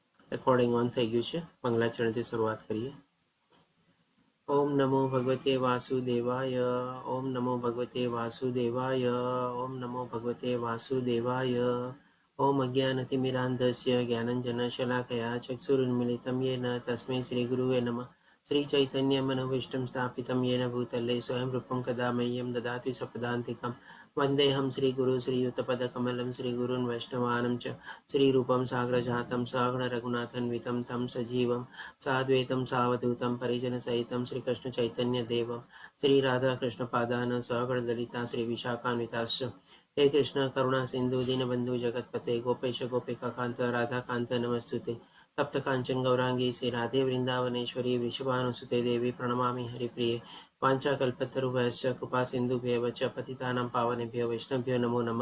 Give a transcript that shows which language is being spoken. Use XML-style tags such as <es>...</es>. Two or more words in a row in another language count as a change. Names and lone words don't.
<gu>રેકોર્ડિંગ ઓન થઈ ગયું છે. મંગલાચરણથી શરૂઆત કરીએ.</gu> <sa>ઓમ નમો ભગવતે વાસુદેવાય. ઓમ નમો ભગવતે વાસુદેવાય. ઓમ નમો ભગવતે વાસુદેવાય. ઓમ અજ્ઞાનતિમિરાન્ધસ્ય જ્ઞાનંજનશલાકયા ચક્ષુરુન્મિલિतं येन તસ્मै શ્રીગુરુવે નમઃ. श्रीचैतन्यमनोभीष्टं स्थापितं येन भूतले स्वयं रूपं कदा मह्यं ददाति स्वपदान्तिकं वन्देऽहं श्रीगुरु श्रीयुतपदकमलं श्रीगुरून् वैष्णवानं च श्रीरूपं साग्रजातं सागणरघुनाथन्वितं तं सजीवं साद्वैतं सावधूतं परिजनसहितं श्रीकृष्णचैतन्यदेवं श्रीराधाकृष्णपादान् सागणललिता श्रीविशाखान्विताश्च हे कृष्ण करुणा सिंधु दीनबंधु जगतपते गोपेश गोपिकाकांत राधाकांत नमस्तुते तप्त कांचन गौरांगी श्री राधे वृंदावनेश्वरी वृषभानुसुते देवी प्रणमामि हरिप्रिये वाञ्छाकल्पतरुभ्यश्च कृपा सिन्धुभ्येव च पतितानां पावनेभ्यो वैष्णवभ्यो नमो नमः.</sa>